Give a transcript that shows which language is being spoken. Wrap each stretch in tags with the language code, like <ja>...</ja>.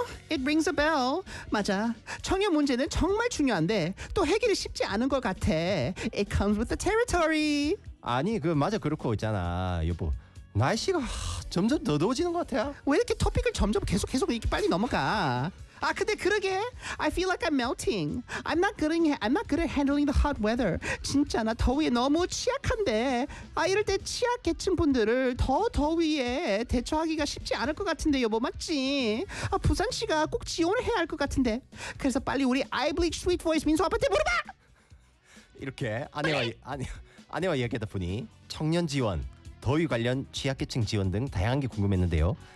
<en>It rings a bell.</en> <ko>맞아. 청년 문제는 정말 중요한데 또 해결이 쉽지 않은 것 같아.</ko> <en>It comes with the territory.</en> <ko>아니, 그 맞아 그렇고 있잖아, 여보. 날씨가 점점 더워지는 것 같아. 왜 이렇게 토픽을 점점 계속 이렇게 빨리 넘어가? 아, 근데 그러게.</ko> <en>I feel like I'm melting. I'm not good at handling the hot weather.</en> <ko>진짜 나 더위에 너무 취약한데. 아, 이럴 때 취약 계층 분들을 더 더위에 대처하기가 쉽지 않을 것 같은데, 여보 맞지? 아, 부산시가 꼭 지원을 해야 할 것 같은데. 그래서 빨리 우리 아이블릭 스윗 보이스 민수 아빠한테 물어봐. 이렇게 아내와 이야기하다 보니 청년 지원, 더위 관련 취약 계층 지원 등 다양한 게 궁금했는데요.</ko>